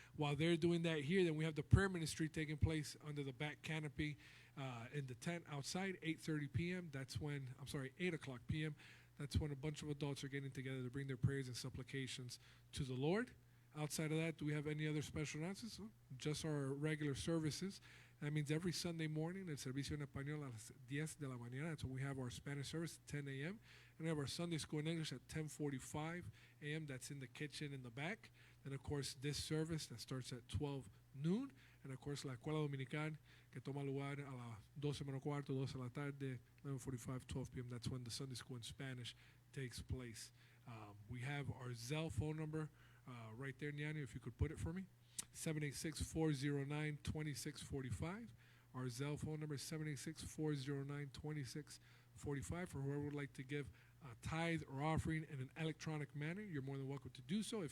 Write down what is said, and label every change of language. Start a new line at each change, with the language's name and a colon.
English: While they're doing that here, then we have the prayer ministry taking place under the back canopy in the tent outside, 8:30 p.m. 8 o'clock p.m. That's when a bunch of adults are getting together to bring their prayers and supplications to the Lord. Outside of that, do we have any other special announcements? Just our regular services. That means every Sunday morning,
Spanish: el servicio en español a las 10 de la mañana.
English: That's when we have our Spanish service at 10 a.m. And we have our Sunday school in English at 10:45 a.m. That's in the kitchen in the back. And, of course, this service that starts at 12 noon. And, of course,
Spanish: la escuela dominical que toma lugar a las 12 menos cuarto, 12 de la tarde, 11:45, 12 p.m.
English: That's when the Sunday school in Spanish takes place. We have our Zelle phone number right there, Nyani, if you could put it for me. 786-409-2645. Our Zelle phone number is 786-409-2645. For whoever would like to give a tithe or offering in an electronic manner, you're more than welcome to do so.